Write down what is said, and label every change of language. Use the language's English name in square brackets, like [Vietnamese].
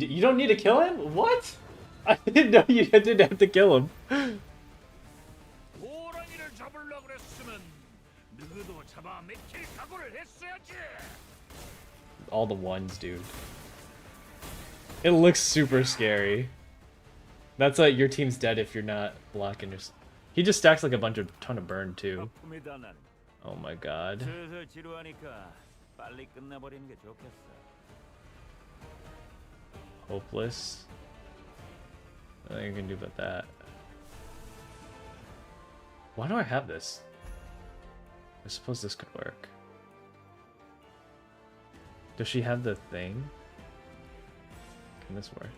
[English] You don't need to kill him. What? I didn't know you didn't have to kill him. [Korean] 호랑이를 잡으려고 그랬으면 누구도 잡아 맥힐 각오를 했어야지. [English] All the ones, dude. It looks super scary. That's like your team's dead if you're not blocking your. He just stacks like a ton of burn too. [Korean] 아픔이다 나는. [English] Oh my god. [Korean] 슬슬 지루하니까 빨리 끝내버리는 게 좋겠어. [English] Hopeless. Nothing you can do about that. Why do I have this? I suppose this could work. Does she have the thing? Can this work?